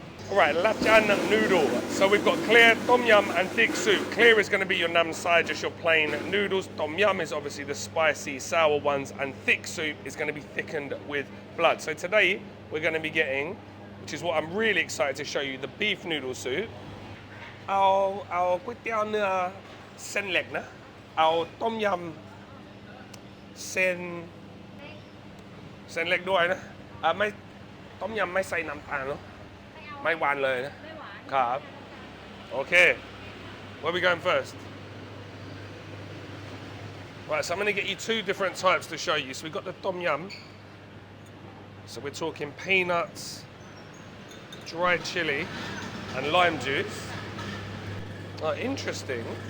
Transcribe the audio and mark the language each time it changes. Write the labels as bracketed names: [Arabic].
[English] All right, Rachan Noodle. So we've got clear, tom yum and thick soup. Clear is going to be your nam side, just your plain noodles. Tom yum is obviously the spicy, sour ones, and thick soup is going to be thickened with blood. So today we're going to be getting, which is what I'm really excited to show you, the beef noodle soup. [Thai] เอาก๋วยเตี๋ยวเนื้อเส้นเล็กนะเอาต้มยำเส้นเล็กด้วยนะไม่ต้มยำไม่ใส่น้ำตาลเนาะไม่หวานเลยนะครับโอเค [English] where are we going first? Right, so I'm going to get you 2 different types to show you. So we've got the tom yum. So we're talking peanuts, dried chili and lime juice. Oh, interesting.